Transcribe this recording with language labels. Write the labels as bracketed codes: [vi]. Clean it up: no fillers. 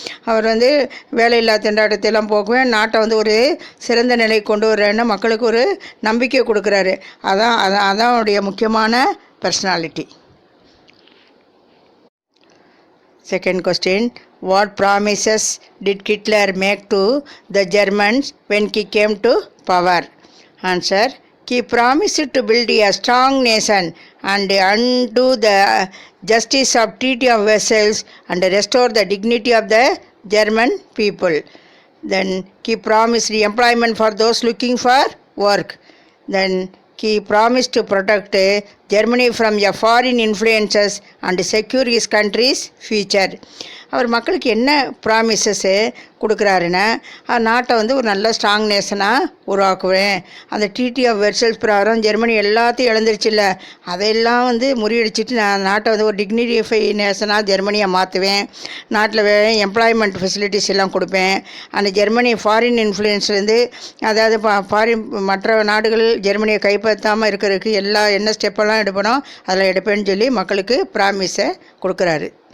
[ta] அவர் வேலையில்லா திண்டாட்டத்தையெல்லாம் போக்குவேன், நாட்டை ஒரு சிறந்த நிலை கொண்டு வர்றேன்னு மக்களுக்கு ஒரு நம்பிக்கை கொடுக்குறாரு. அதான் அவருடைய முக்கியமான personality. [en] Second question, what promises did Hitler make to the Germans when he came to power? Answer, he promised to build a strong nation and undo the justice of Treaty of Versailles and restore the dignity of the German people. Then he promised employment for those looking for work. Then he promised to protect Germany from foreign influences and secure his country's future. [ta] அவர் மக்களுக்கு என்ன ப்ராமிசஸ்ஸு கொடுக்குறாருன்னா, நாட்டை ஒரு நல்ல strong நேஷனாக உருவாக்குவேன், அந்த treaty of வெர்சல்ஸ் பிரகாரம் Germany எல்லாத்தையும் இழந்துருச்சுல்ல, அதையெல்லாம் முறியடிச்சிட்டு நான் நாட்டை ஒரு டிக்னிஃபை நேஷனாக ஜெர்மனியை மாற்றுவேன், நாட்டில் எம்ப்ளாய்மெண்ட் ஃபெசிலிட்டிஸ் எல்லாம் கொடுப்பேன், அந்த ஜெர்மனி ஃபாரின் இன்ஃப்ளூயன்ஸ்லேருந்து, அதாவது மற்ற நாடுகள் ஜெர்மனியை கைப்பற்றாமல் இருக்கிறதுக்கு என்ன ஸ்டெப்பெல்லாம் எடுப்பணும் அதில் எடுப்பேன்னு சொல்லி மக்களுக்கு ப்ராமிஸை கொடுக்குறாரு.